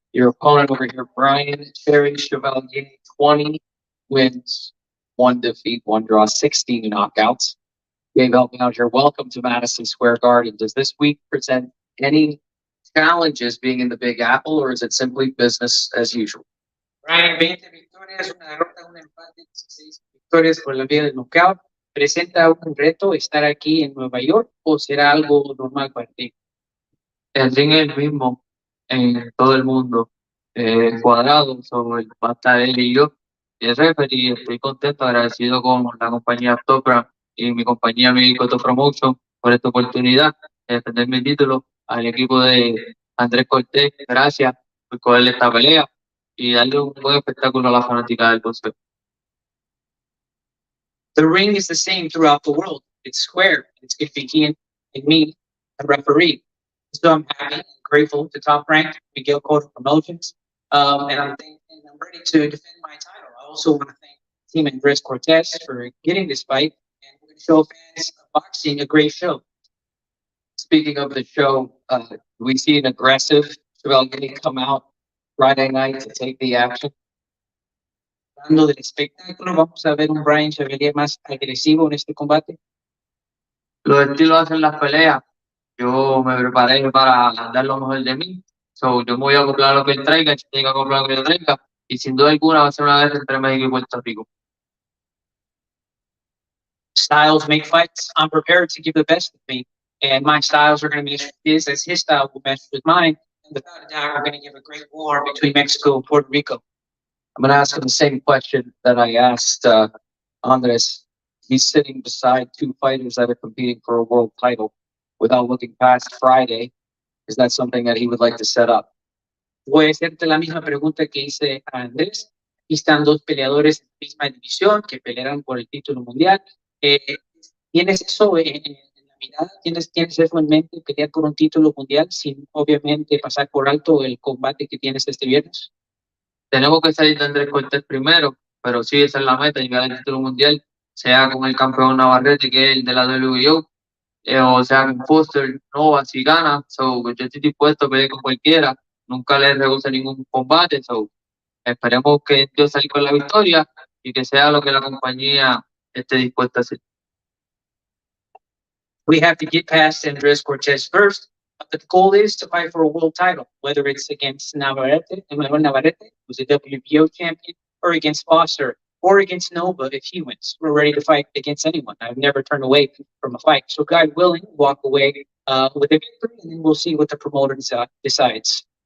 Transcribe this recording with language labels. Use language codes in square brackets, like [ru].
[en] Your opponent over here, Brian Cherry Chevalier, 20 wins, 1 defeat, 1 draw, 16 knockouts. Gabe, help me out here. Welcome to Madison Square Garden. Does this week present any challenges being in the Big Apple, or is it simply business as usual? [es] Brian, 20 victorias, una derrota, un empate, 16 victorias por la vía del knockout. ¿Presenta un reto estar aquí en Nueva York o será algo normal para ti? El ring es el mismo en todo el mundo, cuadrado, sobre va a estar él y yo. Y el referee, estoy contento, agradecido con la compañía Top Rank y mi compañía México Top Promotion por esta oportunidad de defender mi título, al equipo de Andrés Cortés, gracias por cogerle esta pelea y darle un buen espectáculo a la fanática del boxeo. [en] The ring is the same throughout the world. It's square. It's going to be he and me, a referee. So I'm happy and grateful to Top Rank, Miguel Cotto Promotions, and I'm ready to defend my title. I also want to thank Team Andres Cortez for getting this fight, and we're going to show fans of boxing a great show. Speaking of the show, we see an aggressive Chevalier come out Friday night to take the action. [es] Hablando del espectáculo, vamos a ver un Brian Chevalier más agresivo en este combate. Los estilos hacen las peleas. Yo me preparé para dar lo mejor de mí. So, yo me voy a acoplar a lo que él traiga, si tengo que acoplar a lo que yo traiga. Y sin duda alguna va a ser una guerra entre México y Puerto Rico. [en] Styles make fights. I'm prepared to give the best of me. And my styles are going to mesh with his as his style will mesh with mine. And without a doubt, we're going to give a great war between Mexico and Puerto Rico. I'm going to ask him the same question that I asked Andres. He's sitting beside 2 fighters that are competing for a world title. Without looking past Friday, is that something that he would like to set up? [es] Voy a hacerte la misma pregunta que hice a Andrés. Aquí están 2 peleadores en la misma división que pelearán por el título mundial. ¿Tienes eso en la mirada? ¿Tienes eso en mente, pelear por un título mundial sin obviamente pasar por alto el combate que tienes este viernes? Tenemos que salir de Andrés Cortés primero, pero sí, esa es la meta, llegar al título mundial, sea con el campeón Navarrete, que es el de la WBO, o sea con Foster, Nova, si gana. So, yo estoy dispuesto a pelear con cualquiera, nunca le rehuso ningún combate. So, esperemos que Dios salga con la victoria y que sea lo que la compañía esté dispuesta a hacer. [en] We have to get past Andres Cortez first, but the goal is to fight for a world title, whether it's against Emmanuel Navarrete, who's a WBO champion, or against Foster, or against Nova if he wins. We're ready to fight against anyone. I've never turned away from a fight. So God willing, walk away with a victory, and then we'll see what the promoter decides.